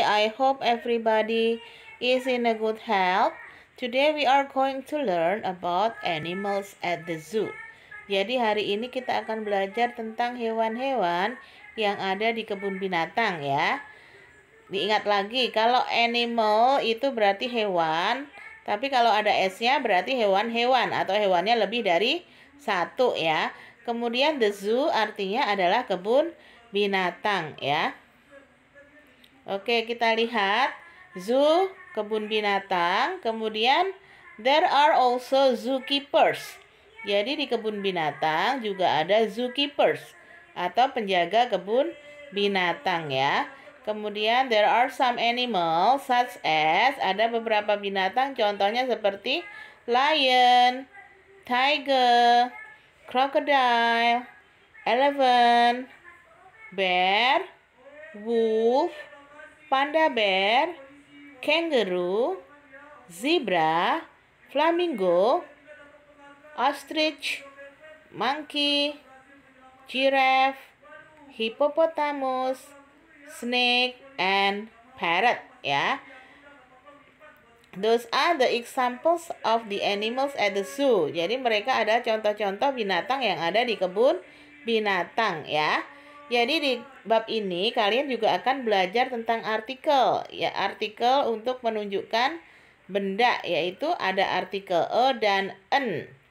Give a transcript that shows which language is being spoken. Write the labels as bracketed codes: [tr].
[en] I hope everybody is in a good health. Today we are going to learn about animals at the zoo. [id] Jadi hari ini kita akan belajar tentang hewan-hewan yang ada di kebun binatang ya. Diingat lagi, kalau animal itu berarti hewan, tapi kalau ada S-nya berarti hewan-hewan atau hewannya lebih dari satu ya. Kemudian the zoo artinya adalah kebun binatang ya. Oke, kita lihat zoo, kebun binatang. [en] Kemudian there are also zookeepers. [id] Jadi di kebun binatang juga ada zookeepers atau penjaga kebun binatang ya. [en] Kemudian there are some animals such as, [id] ada beberapa binatang contohnya seperti [en] lion, tiger, crocodile, elephant, bear, wolf, panda bear, kangaroo, zebra, flamingo, ostrich, monkey, giraffe, hippopotamus, snake, and parrot ya. Those are the examples of the animals at the zoo. [id] Jadi mereka ada contoh-contoh binatang yang ada di kebun binatang ya. Jadi di bab ini kalian juga akan belajar tentang artikel ya, artikel untuk menunjukkan benda, yaitu ada artikel a dan en.